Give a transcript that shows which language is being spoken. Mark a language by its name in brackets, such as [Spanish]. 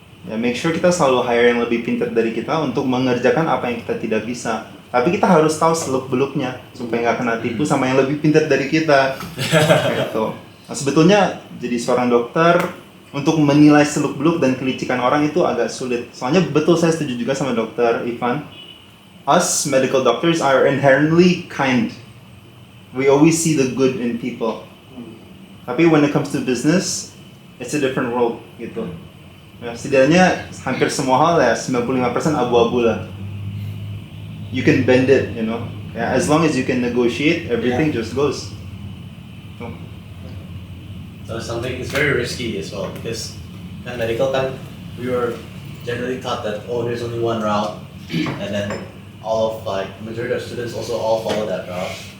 [Indonesian] Ya [English] make sure [Indonesian] kita selalu hire yang lebih pintar dari kita untuk mengerjakan apa yang kita tidak bisa. Tapi kita harus tahu seluk-beluknya supaya nggak kena tipu sama yang lebih pintar dari kita. Gitu. Nah, sebetulnya jadi seorang dokter untuk menilai seluk-beluk dan kelicikan orang itu agak sulit. Soalnya betul saya setuju juga sama dokter Ivan. [English] Us medical doctors are inherently kind. We always see the good in people. [Indonesian] Tapi [English] when it comes to business, it's a different world [Indonesian] gitu. Ya, setidaknya hampir semua hal ya 95% abu-abu lah. [English] You can bend it, you know. Yeah, as long as you can negotiate, everything just goes. So something is very risky as well because [Indonesian] kan [English] medical kan we were generally taught that there's only one route and then all of like majority of students also all follow that route.